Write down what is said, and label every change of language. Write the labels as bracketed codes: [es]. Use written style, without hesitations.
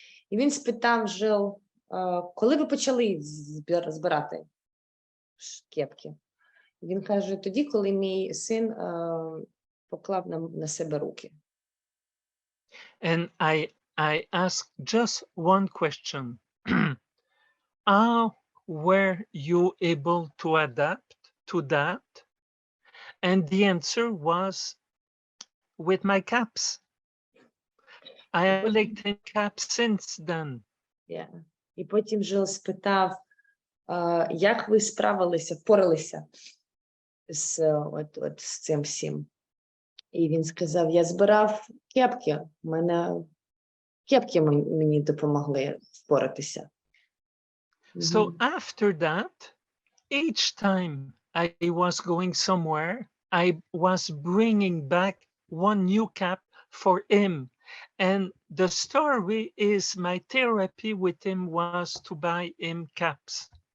[uk] І він спитав Жил, коли ви почали збирати кепки? Він каже, тоді, коли мій син поклав на себе руки. [en] and I ask just one question. How were you able to adapt to that? And the answer was, with my caps. I have collected caps since then. Yeah. [uk] І потім Жил спитав, як ви впоралися з цим всім? І він сказав, я збирав кепки, кепки мені допомогли впоратися. [en] So after that, each time I was going somewhere, I was bringing back one new cap for him. And the story is my therapy with him was to buy him caps.